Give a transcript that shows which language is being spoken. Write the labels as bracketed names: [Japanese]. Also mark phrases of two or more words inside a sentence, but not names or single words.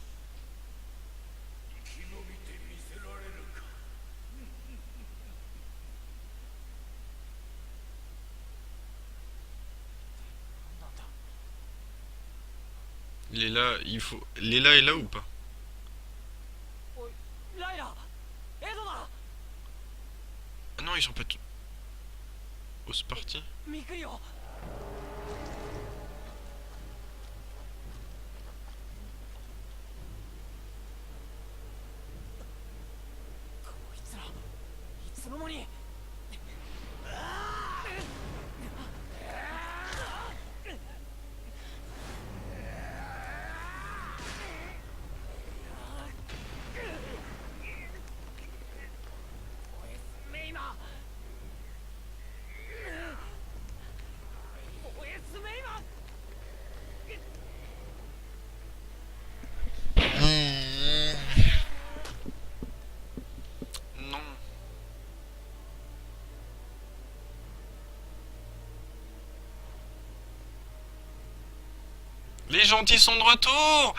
[French] Il est là, il faut... Léla est là ou pas? [Japanese] おいライラエドだ [French] Ah non, ils sont pas tous... Oh, c'est parti. [Japanese] ミクリオ こいつらいつの間にメイマおやつメイマ [French] Non. Les gentils sont de retour.